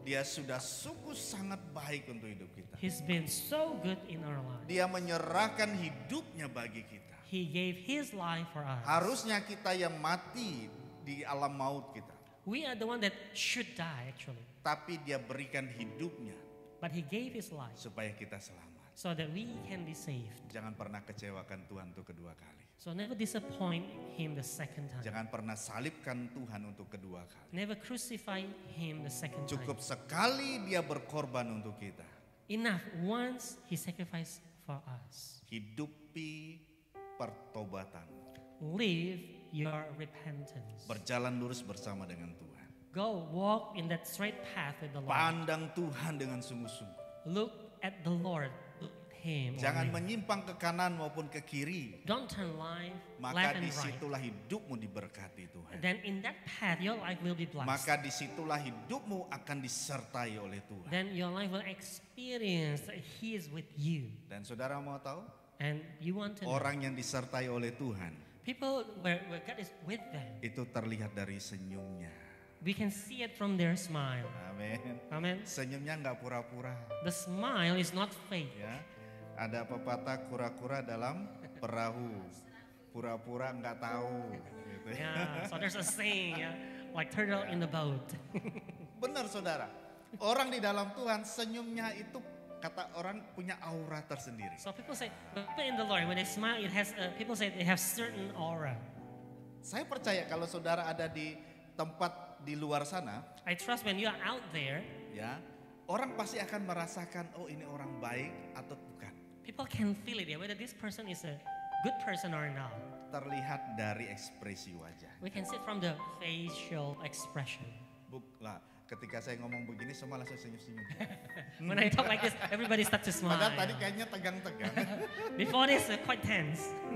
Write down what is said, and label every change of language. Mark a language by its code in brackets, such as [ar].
[id] Dia sudah sungguh sangat baik untuk hidup kita. [en] He's been so good in our lives. [id] Dia menyerahkan hidupnya bagi kita. [en] He gave His life for us. [id] Harusnya kita yang mati di alam maut kita. [en] We are the one that should die actually. [id] Tapi dia berikan hidupnya [en] But He gave His life [id] supaya kita selamat. [en] so that we can be saved. [id] Jangan pernah kecewakan Tuhan untuk kedua kali. [en] So never disappoint Him the second time. [id] Jangan pernah salibkan Tuhan untuk kedua kali. [en] Never crucify Him the second [id] Cukup [en] time. [id] sekali dia berkorban untuk kita. [en] Enough once He sacrificed for us. [id] Hidupi pertobatan. [en] Live your repentance. [id] Berjalan lurus bersama dengan Tuhan. [en] Go walk in that straight path with the Lord. [id] Pandang Tuhan dengan sungguh-sungguh. [en] Look at the Lord. Look at Him. [id] Jangan [en] only. [id] menyimpang ke kanan maupun ke kiri. [en] Don't turn left [id] Maka [en] and right. [id] disitulah hidupmu diberkati Tuhan. [en] Then in that path your life will be blessed. [id] Maka disitulah hidupmu akan disertai oleh Tuhan. [en] Then your life will experience that He is with you. [id] Dan saudara mau tahu? [en] And you want to know. [id] Orang yang disertai oleh Tuhan [en] People where God is with them. [id] itu terlihat dari senyumnya. [en] We can see it from their smile. [id] Amin. [en] Amen. [id] Senyumnya nggak pura-pura. [en] The smile is not fake. [id] Ya, ada pepatah kura-kura dalam perahu, pura-pura nggak tahu. Gitu ya. [en] Yeah. So there's a saying, yeah, like turtle in the boat. [id] Benar saudara. Orang di dalam Tuhan senyumnya itu kata orang punya aura tersendiri. [en] So people say, people in the Lord, when they smile, it has. People say they have certain aura. [id] Saya percaya kalau saudara ada di tempat di luar sana, [en] I trust when you are out there, [id] ya, orang pasti akan merasakan, oh ini orang baik atau bukan. [en] people can feel it, yeah, whether this person is a good person or not. [id] Terlihat dari ekspresi wajah. [en] We can see it from the facial expression. [id] Lah, ketika saya ngomong begini semua langsung senyum-senyum. [en] When I talk like this, everybody start to smile. [id] Padahal tadi kayaknya tegang-tegang. [en] Before this, quite tense.